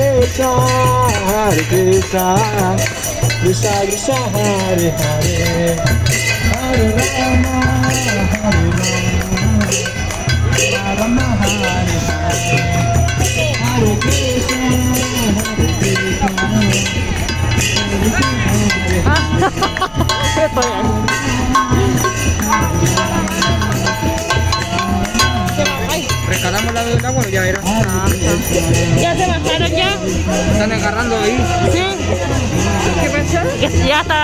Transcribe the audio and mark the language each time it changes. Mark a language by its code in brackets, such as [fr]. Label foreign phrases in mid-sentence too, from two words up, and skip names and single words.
[sa] Krishna, Hare Krishna, Krishna Krishna, Hare Hare, Hare Rama, Hare Rama, Rama Hare Hare, Hare Krishna, Hare Krishna, [tl] Ito yan. [es] Pre, calamos la del agua, ya era. ¿Ya se bajaron ya? Están agarrando ahí. Sí. ¿Qué pasó? Ya está.